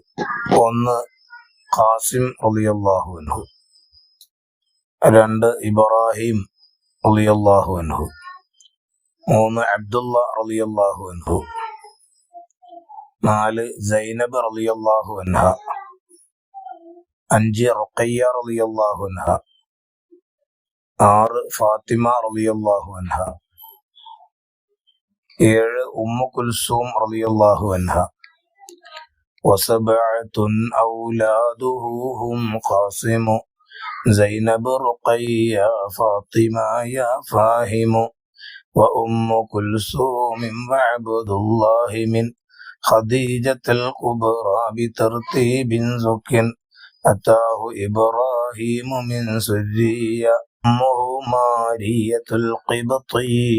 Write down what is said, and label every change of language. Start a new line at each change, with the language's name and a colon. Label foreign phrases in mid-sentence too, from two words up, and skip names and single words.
Arabic: 1 ഖാസിം رضي الله عنه, 2 ഇബ്രാഹിം رضي الله عنه, 3 അബ്ദുള്ള رضي الله عنه, 4 സൈനബ് رضي الله عنها, 5 റുഖയ്യ رضي الله عنها, 6 ഫാത്തിമ رضي الله عنها, 7 ഉമ്മു കുൽസൂം رضي الله عنها. وسبعة أولاده هم قاسم زينب رقية فاطمة يا فاهم وأم كلثوم وعبد الله من خديجة الكبرى بترتيب زك أتاه إبراهيم من سرية أمه مارية القبطية.